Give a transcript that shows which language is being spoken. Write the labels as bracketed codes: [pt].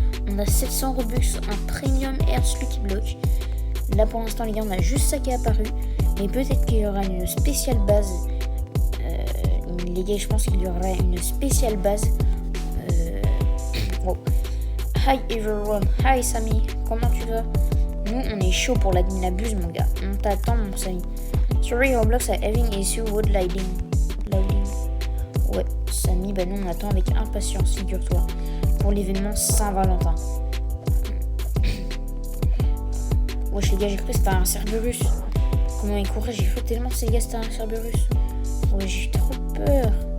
[fr] On a 700 Robux, un Premium Earth Lucky Block. Là pour l'instant les gars, on a juste ça qui est apparu. Mais peut-être qu'il y aura une spéciale base. Les gars, je pense qu'il y aura une spéciale base. [en] Oh. Hi everyone, hi Samy, [fr] comment tu vas? Nous on est chaud pour l'admin abuse mon gars. On t'attend mon Samy. [en] Sorry, Roblox are having issue with loading. [fr] Ouais, Samy, bah nous on attend avec impatience, figure-toi, pour l'événement Saint-Valentin. Wesh les gars, j'ai cru que c'était un Cerberus. Comment il courait, j'ai cru tellement ces gars c'était un Cerberus. Ouais, j'ai trop peur.